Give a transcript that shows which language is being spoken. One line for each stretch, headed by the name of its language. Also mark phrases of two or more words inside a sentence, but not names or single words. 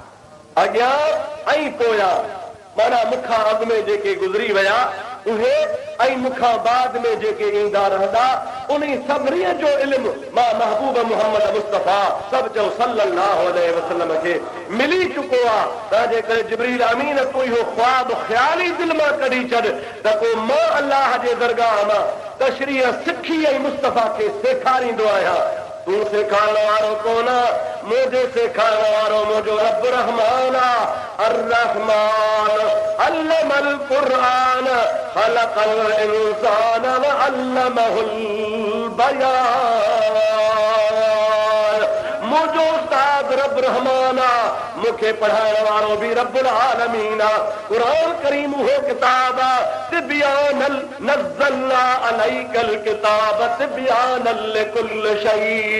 Sindhi: अॻियां ऐं पोयां माना मूंखां अॻु में जेके गुज़री विया उहे ऐं मूंखां बाद में जेके ईंदा रहंदा उन सभिनी जो इल्मु मां महबूब मुहम्मद मुस्तफ़ा सभु चओ
Arabic: صلى الله عليه وسلم
Sindhi: खे मिली चुको आहे। तंहिंजे करे जिब्रील अमीन कोई हो ख्वाब ख़्याल ई दिलि मां कढी छॾ त को मां अल्लाह जे दरगाह मां तशरीह सिखी ऐं मुस्तफ़ा खे सेखारींदो आहियां। तू सेखारण वारो कोन, मुझे सेखारण वारो मुझो रब रहमान
Arabic: الرحمن علم القرآن خلق الإنسان وعلمه البيان.
Sindhi: मुझो उस्ताद रब रहमाना, मुखे पढ़ाइण वारो भी
Arabic: رب العالمين.
Sindhi: कुरान करीम हो किताब
Arabic: تبيانا نزلنا عليك الكتاب تبيانا لكل شيء.